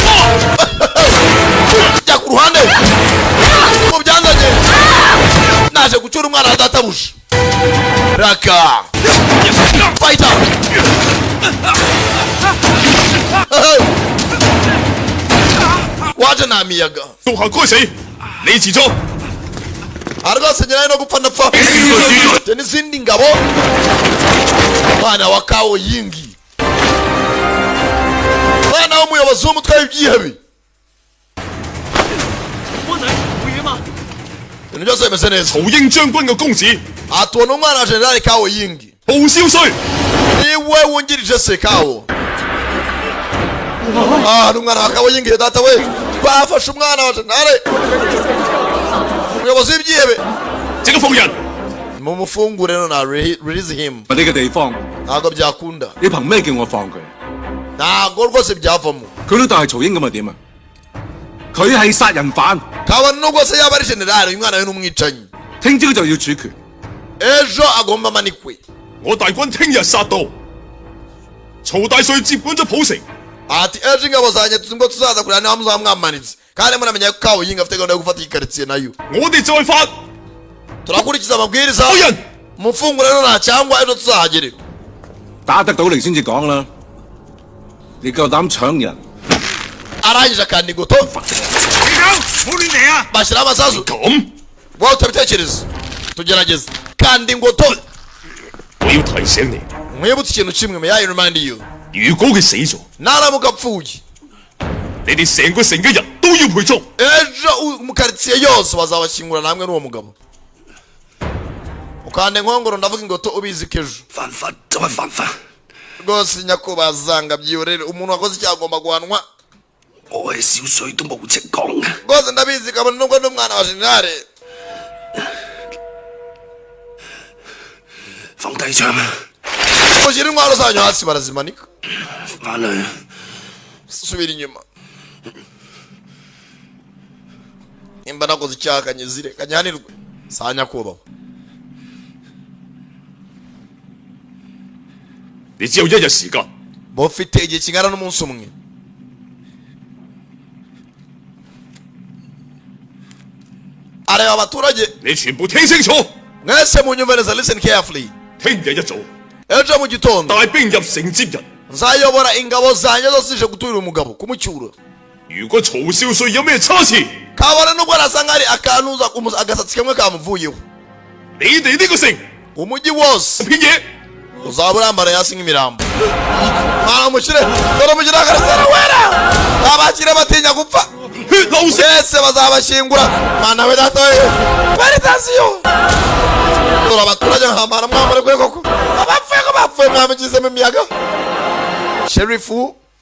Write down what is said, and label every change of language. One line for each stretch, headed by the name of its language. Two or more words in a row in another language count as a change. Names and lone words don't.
Kinyarwanda: jya ku ruhande mu byanzanye naje gucyura umwana wa databuja raka fighter waje nta miyaga
Cantonese: 導行該死，你遲咗。
Kinyarwanda: rwose nyirayo no gupfa ndapfa te n'izindi ngabo mwana wa kawo yingi mwana w'umuyobozi w'umutwe w'ibyihebe ibintu byose bimeze neza
Cantonese: 曹英將軍嘅公子，
Kinyarwanda: atubona umwana wa generali kawo yingi
Cantonese: 報少帥，
Kinyarwanda: niwe wungirije se kawo n'umwana wa kawo yingi data we bafashe umwana wa generali umuyobozi w'ibyihebe
Cantonese: 即刻放人。
Kinyarwanda: mumufungure no na
English: release him
Cantonese: 問你嘅地方，
Kinyarwanda: ntabwo byakunda
Cantonese: 你憑咩叫我放佢？
Kinyarwanda: ntabwo rwose byavamo
Cantonese: 佢老豆係曹英咁啊點啊？佢係殺人犯，
Kinyarwanda: kabone nubwo se yaba ari generali uyu mwana we n'umwicanyi
Cantonese: 聽朝就要處決。
Kinyarwanda: ejo agomba amanikwe
Cantonese: 我大軍聽日殺到，曹大帥接管咗普城，
Kinyarwanda: ati ejo ingabo zanjye ngo tuzaza kureba niba muzaba mwamanitse kandi muramenya ko kawo yinga afite gahunda yo gufata iyi karitsiye nayo
Cantonese: 我哋再發。
Kinyarwanda: turakurikiza amabwiriza
Cantonese: 好人
Kinyarwanda: mufungure no nta cyangwa ejo tuzahagere
Cantonese: 打得到嚟先至講啦。你夠膽搶人？
Kinyarwanda: arangije akanda ingoto
Cantonese: 冇亂嚟啊！
Kinyarwanda: bashyiraho amasasu
Cantonese: 咁，
Kinyarwanda: wowe utabitekereza tugerageze kanda ingoto
Cantonese: 我要提醒你，
Kinyarwanda: mwibutse ikintu kimwe
English: may I remind you
Cantonese: 如果佢死咗，
Kinyarwanda: naramuka apfuye
Cantonese: 你哋成個城嘅人都要陪葬。
Kinyarwanda: ejo mu karitsiye yose bazabashyingura namwe n'uwo mugabo ukande nkongoro ndavuga ngo to ubizi kejo
Cantonese: 犯法就係犯法，
Kinyarwanda: rwose nyakubazanga byiyorere umuntu wakoze icyaha agomba guhanwa
Cantonese: 我係小水都冇情講嘅。
Kinyarwanda: rwose ndabizi kabone nubwo n'umwana wa jenerale
Cantonese: 放低槍啊！
Kinyarwanda: mushyira intwaro zanyu hasi barazimanika
Cantonese: 翻去。
Kinyarwanda: subira inyuma nimba nakoze icyaha kanyizire kanyanirwe saa nyakubahwa
Cantonese: 你只有1日時間，
Kinyarwanda: mufite igihe kingana n'umunsi umwe areba abaturage
Cantonese: 你全部聽清楚。
Kinyarwanda: mwese munyumve neza
English: listen carefully
Cantonese: 聽日一早
Kinyarwanda: ejo mu gitondo
Cantonese: 帶兵入城接人。
Kinyarwanda: nzayobora ingabo zanjye zose zije guturira umugabo kumucyura
Cantonese: 如果曹少帥有咩差池，
Kinyarwanda: kabone nubwo nasanga hari akantuza agasatsi kamwe kamuvuyeho
Cantonese: 你哋呢個城
Kinyarwanda: umujyi wose
Cantonese: 片嘢。
Kinyarwanda: uzaba urambara hasi nk'imirambo mwana mushyire dore mushyire akarasara wera abakire batinya gupfa bose bazabashyingura mwana we data we veritasiyo dore abaturage nkamara mwambare kwe koko abapfuye ko bapfuye mwamugizemo imiyaga sherifu